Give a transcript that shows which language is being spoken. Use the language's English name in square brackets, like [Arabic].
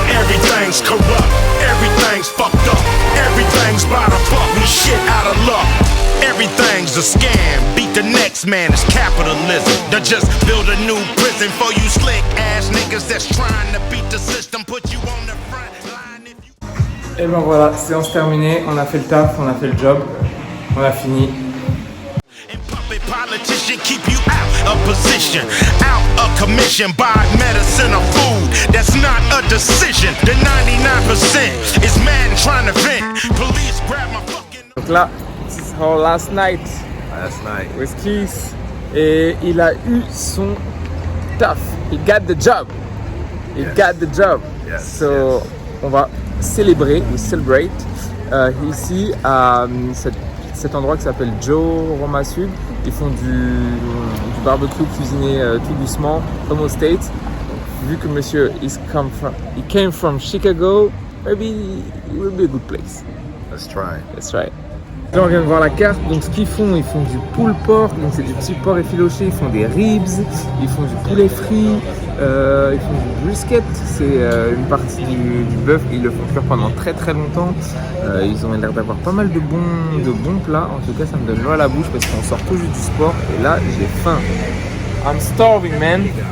[English] Everything's corrupt, everything's fucked up, everything's by the buck, we shit out of luck. Everything's a scam, beat the next man, it's capitalism. They just build a new prison for you slick ass niggas that's trying to beat the system, put you on the front line if you... [French] Et ben voilà, séance terminée, on a fait le taf, on a fait le job, on a fini. [English] And puppet politician keep you out of position, out of commission, buy medicine or food, that's not a decision. The 99% is mad and trying to vent, police grab my fucking... [French] Donc là, c'est [English] our last night with Keith [French] et il a eu son taf. [English] He got the job. He got the job. So [French] on va célébrer, [English] we celebrate [French] ici à cet endroit qui s'appelle Joe Roma Sud. Ils font du barbecue cuisiné tout doucement, comme aux States. Vu que monsieur [English] he came from Chicago, maybe it will be a good place. Let's try. Let's try. [French] Là on vient de voir la carte, donc ce qu'ils font, ils font du pulled pork, donc c'est du petit porc effiloché, ils font des ribs, ils font du poulet frit, ils font du brisket, c'est une partie du bœuf, ils le font cuire pendant très très longtemps, ils ont l'air d'avoir pas mal de bons plats, en tout cas ça me donne l'eau à la bouche parce qu'on sort tout juste du sport et là j'ai faim. [English] I'm starving man.